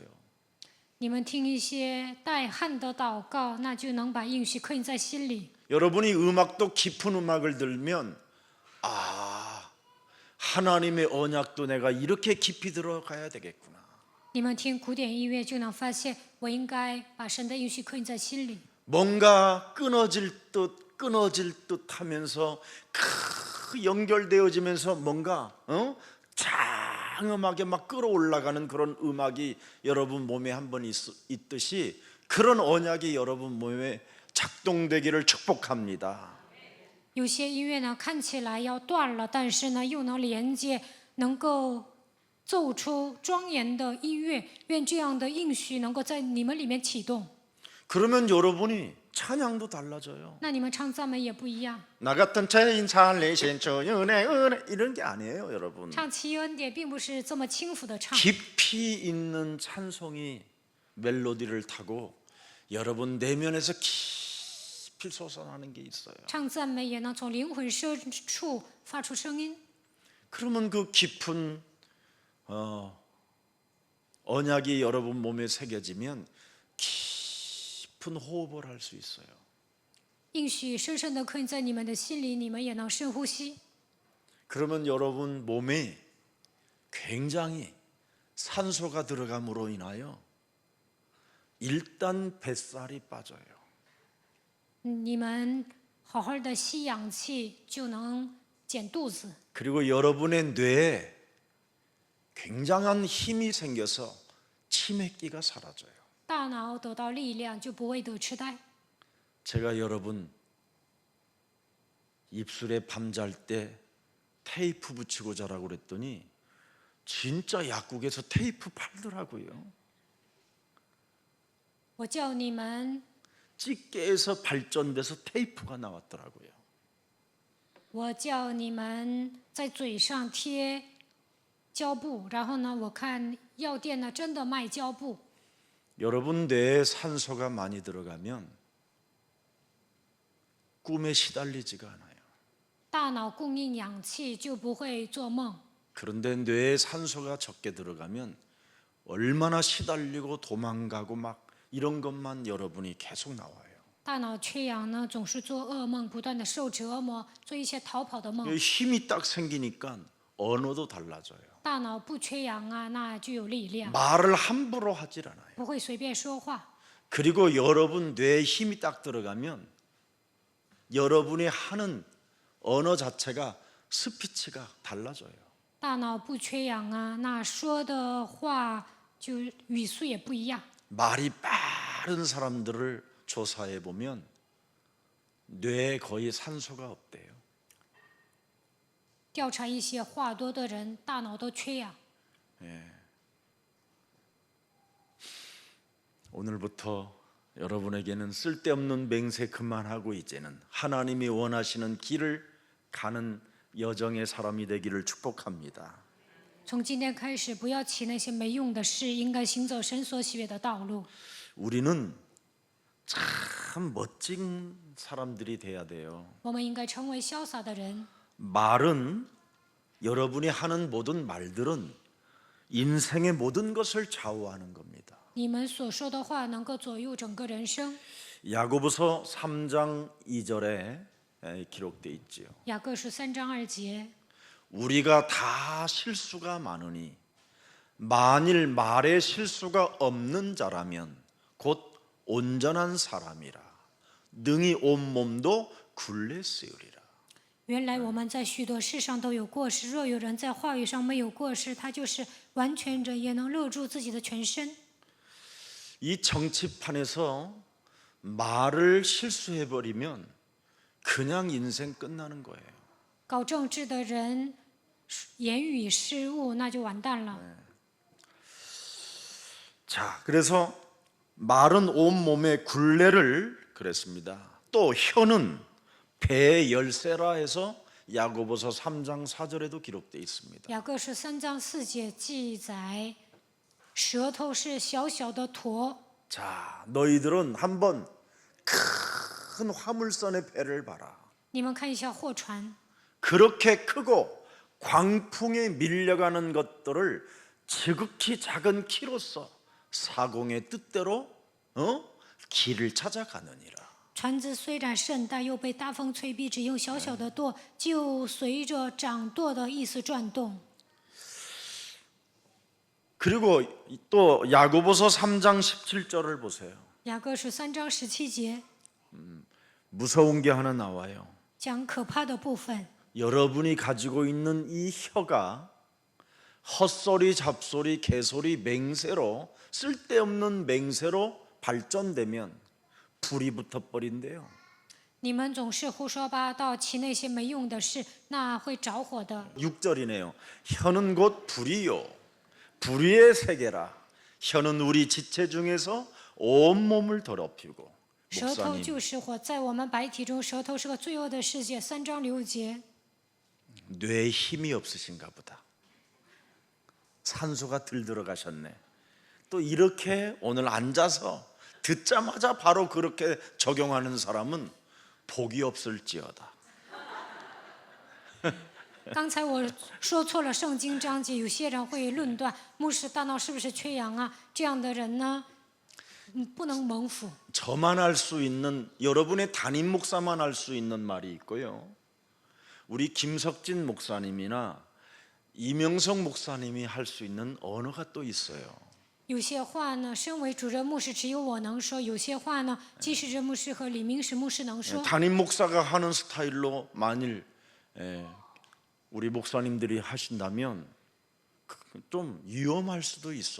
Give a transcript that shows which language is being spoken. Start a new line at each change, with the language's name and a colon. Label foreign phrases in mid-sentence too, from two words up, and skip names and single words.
Chinese: 你们听一些带汗的祷告，那就能把应许刻印在心里。
Korean: 여러분이 음악도 깊은 음악을 들면 아 하나님의 언약도 내가 이렇게 깊이 들어가야 되겠구나.
Chinese: 你们听古典音乐，就能发现我应该把神的应许刻印在心里。
Korean: 뭔가 끊어질 듯 하면서 연결되어지면서 뭔가 장음하게 막 끌어올라가는 그런 음악이 여러분 몸에 한번 있듯이 그런 언약이 여러분 몸에 작동되기를 축복합니다.
Chinese: 有些音乐呢看起来要断了，但是呢又能连接，能够奏出庄严的音乐。愿这样的应许能够在你们里面启动。
Korean: 그러면 여러분이 찬양도 달라져요.
Chinese: 那你们唱赞美也不一样。
Korean: 나 같은 죄인 살리신 주 은혜 이런 게 아니에요, 여러분.
Chinese: 唱奇恩典并不是这么轻浮的唱，
Korean: 깊이 있는 찬송이 멜로디를 타고 여러분 내면에서 깊이 솟아나는 게 있어요.
Chinese: 唱赞美也能从灵魂深处发出声音。
Korean: 그러면 그 깊은 언약이 여러분 몸에 새겨지면 깊은 호흡을 할 수 있어요.
Chinese: 应许深深的刻印在你们的心里，你们也能深呼吸。
Korean: 그러면 여러분 몸에 굉장히 산소가 들어감으로 인하여 일단 뱃살이 빠져요.
Chinese: 你们好好的吸氧气，就能减肚子。
Korean: 그리고 여러분의 뇌에 굉장한 힘이 생겨서 치매기가 사라져요.
Chinese: 大脑得到力量，就不会得痴呆。
Korean: 제가 여러분 입술에 밤잘 때 테이프 붙이고 자라고 그랬더니 진짜 약국에서 테이프 팔더라고요.
Chinese: 我叫你们，
Korean: 집게에서 발전돼서 테이프가 나왔더라고요.
Chinese: 我叫你们在嘴上贴胶布，然后呢，我看药店呢真的卖胶布。
Korean: 여러분 뇌에 산소가 많이 들어가면 꿈에 시달리지가 않아요.
Chinese: 大脑供应氧气，就不会做梦。
Korean: 그런데 뇌에 산소가 적게 들어가면 얼마나 시달리고 도망가고 막 이런 것만 여러분이 계속 나와요.
Chinese: 大脑缺氧呢，总是做噩梦，不断的受折磨，做一些逃跑的梦。
Korean: 힘이 딱 생기니까 언어도 달라져요.
Chinese: 大脑不缺氧啊，那就有力量，
Korean: 말을 함부로 하질 않아요.
Chinese: 不会随便说话。
Korean: 그리고 여러분 뇌에 힘이 딱 들어가면 여러분이 하는 언어 자체가 스피치가 달라져요.
Chinese: 大脑不缺氧啊，那说的话就语速也不一样。
Korean: 말이 빠른 사람들을 조사해 보면 뇌에 거의 산소가 없대요.
Chinese: 调查一些话多的人，大脑都缺氧。
Korean: 오늘부터 여러분에게는 쓸데없는 맹세 그만하고 이제는 하나님이 원하시는 길을 가는 여정의 사람이 되기를 축복합니다.
Chinese: 从今天开始，不要起那些没用的事，应该行走神所喜悦的道路。
Korean: 우리는 참 멋진 사람들이 돼야 돼요.
Chinese: 我们应该成为潇洒的人。
Korean: 말은 여러분이 하는 모든 말들은 인생의 모든 것을 좌우하는 겁니다.
Chinese: 你们所说的话能够左右整个人生。
Korean: 야고보서 3장 2절에 기록돼 있지요.
Chinese: 雅各书3章2节，
Korean: 우리가 다 실수가 많으니 만일 말에 실수가 없는 자라면 곧 온전한 사람이라 능히 온 몸도 굴레 쓰으리라.
Chinese: 原来我们在许多事上都有过失，若有人在话语上没有过失，他就是完全人，也能勒住自己的全身。
Korean: 이 정치판에서 말을 실수해 버리면 그냥 인생 끝나는 거예요.
Chinese: 搞政治的人言语失误，那就完蛋了。
Korean: 자, 그래서 말은 온 몸의 굴레를 그랬습니다. 또 혀는 배의 열쇠라 해서 야고보서 3장 4절에도 기록되어 있습니다.
Chinese: 雅各书3章4节记载，舌头是小小的驼。
Korean: 자, 너희들은 한번 큰 화물선의 배를 봐라.
Chinese: 你们看一下货船，
Korean: 그렇게 크고 광풍에 밀려가는 것들을 지극히 작은 키로서 사공의 뜻대로 길을 찾아가느니라.
Chinese: 船只虽然甚大，又被大风吹逼，只用小小的舵，就随着掌舵的意思转动。
Korean: 그리고 또 야고보서 3장 17절을 보세요.
Chinese: 雅各书3章17节
Korean: 무서운 게 하나 나와요.
Chinese: 讲可怕的部分。
Korean: 여러분이 가지고 있는 이 혀가 헛소리, 잡소리, 개소리, 맹세로 쓸데없는 맹세로 발전되면 불이 붙어버린대요.
Chinese: 你们总是胡说八道，起那些没用的事，那会着火的。
Korean: 6절이네요. 혀는 곧 불이요 불의의 세계라. 혀는 우리 지체 중에서 온 몸을 더럽히고.
Chinese: 舌头
Korean: 목사님
Chinese: 就是火，在我们白体中，舌头是个罪恶的世界。3章6节，
Korean: 뇌에 힘이 없으신가 보다. 산소가 들 들어가셨네. 또 이렇게 오늘 앉아서 듣자마자 바로 그렇게 적용하는 사람은 복이 없을지어다.
Chinese: 刚才我说错了圣经章节，有些人会论断牧师大脑是不是缺氧啊？这样的人呢，不能蒙福。
Korean: 저만 할 수 있는, 여러분의 담임 목사만 할 수 있는 말이 있고요, 우리 김석진 목사님이나 이명성 목사님이 할 수 있는 언어가 또 있어요.
Chinese: 有些话呢，身为主任牧师只有我能说；有些话呢，季世哲牧师和李明实牧师能说。
Korean: 담임 목사가 하는 스타일로 만일 우리 목사님들이 하신다면 좀 위험할 수도 있어요.